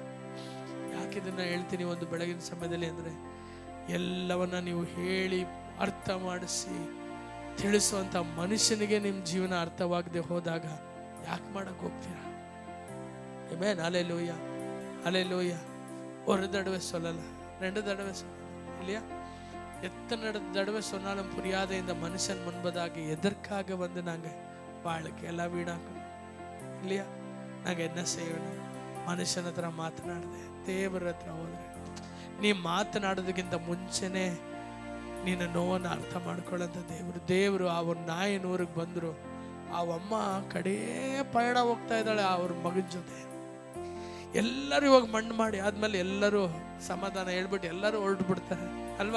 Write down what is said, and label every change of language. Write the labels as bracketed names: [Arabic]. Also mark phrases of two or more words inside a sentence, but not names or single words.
[Kannada] ಯಾಕಿದನ್ನು ಹೇಳ್ತೀನಿ ಒಂದು ಬೆಳಗಿನ ಸಮಯದಲ್ಲಿ ಅಂದರೆ, ಎಲ್ಲವನ್ನ ನೀವು ಹೇಳಿ ಅರ್ಥ ಮಾಡಿಸಿ ತಿಳಿಸುವಂಥ ಮನುಷ್ಯನಿಗೆ ನಿಮ್ಮ ಜೀವನ ಅರ್ಥವಾಗದೆ ಹೋದಾಗ ಯಾಕೆ ಮಾಡಕ್ಕೆ ಹೋಗ್ತೀರಾ? ಆಮೆನ್, ಹಲ್ಲೆಲೂಯಾ, ಹಲ್ಲೆಲೂಯಾ. [Tamil] ஒரு தடவை சொல்லல, 2 தடவை சொல்லல இல்லையா? எத்தனை தடவை சொன்னாலும் புரியாத இந்த மனுஷன் முன்பதாக எதற்காக வந்து நாங்கள் வாழ்க்கை எல்லாம் வீணாக்கணும் இல்லையா? நாங்கள் என்ன செய்யணும்? [Kannada] ಮನುಷ್ಯನ ಹತ್ರ ಮಾತನಾಡಿದೆ, ದೇವರ ಹತ್ರ ಹೋದ್ರೆ ನೀ ಮಾತನಾಡೋದಕ್ಕಿಂತ ಮುಂಚೆನೆ ನಿನ್ನ ನೋವನ್ನು ಅರ್ಥ ಮಾಡ್ಕೊಳ್ಳೋಂಥ ದೇವರು ಆ ಒಂದು ನಾಯನೂರಿಗೆ ಬಂದರು. ಆ ಅಮ್ಮ ಕಡೇ ಪಯಣ ಹೋಗ್ತಾ ಇದ್ದಾಳೆ ಅವ್ರ ಮಗನ ಜೊತೆ. ಎಲ್ಲರೂ ಇವಾಗ ಮಣ್ಣು ಮಾಡಿ ಆದ್ಮೇಲೆ ಎಲ್ಲರೂ ಸಮಾಧಾನ ಹೇಳ್ಬಿಟ್ಟು ಎಲ್ಲರೂ ಹೊರಟು ಬಿಡ್ತಾರೆ ಅಲ್ವಾ?